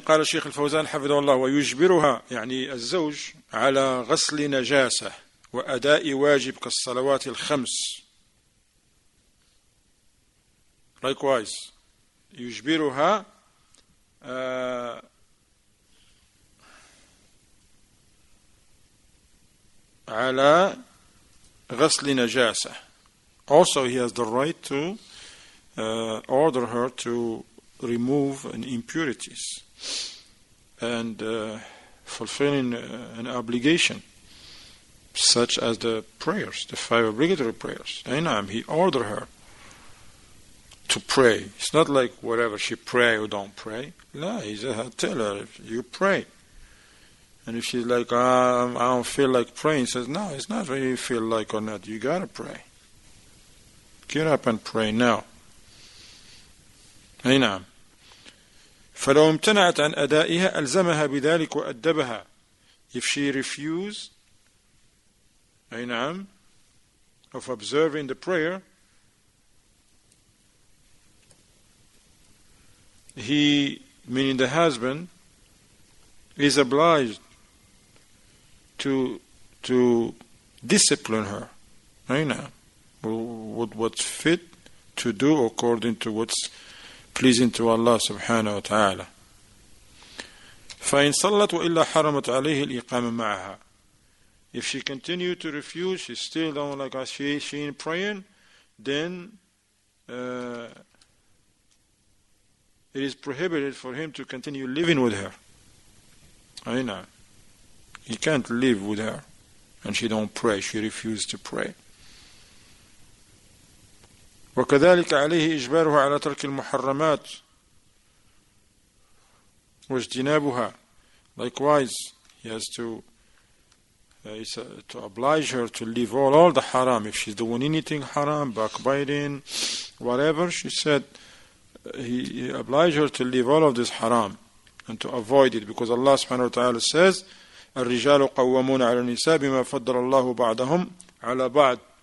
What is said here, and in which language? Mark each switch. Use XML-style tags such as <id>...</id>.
<ar>قال الشيخ الفوزان حفظه الله ويجبرها يعني الزوج على غسل نجاسة وأداء واجب كالصلوات الخمس.</ar> <en>Likewise,</en> <ar>يجبرها على غسل نجاسة.</ar> <en>Also, he has the right to order her to remove impurities and fulfilling an obligation, such as the prayers, the 5 obligatory prayers. He ordered her to pray. It's not like whatever she pray or don't pray. No, he said, tell her, you pray. And if she's like, I don't feel like praying, he says, no, it's not whether you feel like or not. You gotta pray. Get up and pray now.</en> <ar>أي نعم. فلو امتنعت عن أدائها ألزمها بذلك وأدبها.</ar> <en>If she refused,</en> <ar>أي نعم,</ar> <en>of observing the prayer, he, meaning the husband, is obliged to discipline her.</en> <ar>أي نعم.</ar> <en>What's fit to do according to what's pleasing to Allah subhanahu wa ta'ala.</en> <ar>فإن صلت وإلا حرمت عليه الإقامة معها.</ar> <en>If she continued to refuse, she still don't like us, she ain't praying, then it is prohibited for him to continue living with her. I know. He can't live with her and she don't pray, she refuses to pray.</en> <ar>وكذلك عليه إجبارها على ترك المحرمات واجتنابها.</ar> <en>Likewise, he has to oblige her to leave all the haram. If she's doing anything haram, backbiting, whatever, she said, he obliged her to leave all of this haram and to avoid it, because Allah subhanahu wa ta'ala says,</en> <ar>الرجال قوامون على النساء بما فضل الله بعضهم على بعض.</ar>